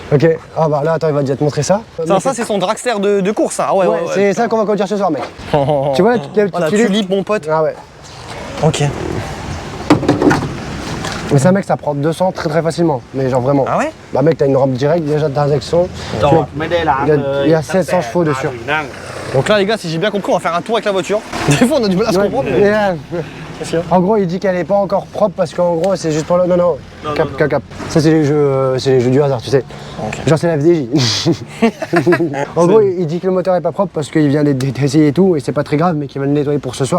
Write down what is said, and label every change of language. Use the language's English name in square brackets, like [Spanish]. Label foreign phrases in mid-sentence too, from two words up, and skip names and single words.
[French] Ok, ah bah là, attends, il va déjà te montrer ça. Ça, c'est son dragster de course, hein. Ah ouais, Ouais, c'est ça qu'on va conduire ce soir, mec. Tu vois, la Oh, la tulipe. tulipe, mon pote. Ah ouais. Ok. Mais ça, mec, ça prend 200 très très facilement. Mais genre vraiment. Ah ouais? Bah, mec, t'as une rampe directe déjà de transaction. [Thai] จอดไม่ได้ล้างเลย [French] Il y a 700 chevaux dessus. [Thai] นั่ง [French] Donc là, les gars, si j'ai bien compris, on va faire un tour avec la voiture. Des fois, on a du mal à se Ouais, comprendre. Mais... [English] yeah. [French] Qu'est-ce qu'il y a? En gros, il dit qu'elle est pas encore propre parce qu'en gros, c'est juste pour le. Non, cap. Ça, c'est les jeux du hasard, tu sais. Ok. Genre, c'est la FDJ. En gros, il dit que le moteur est pas propre parce qu'il vient d'essayer et tout, et c'est pas très grave, mais qu'il va le nettoyer pour ce soir.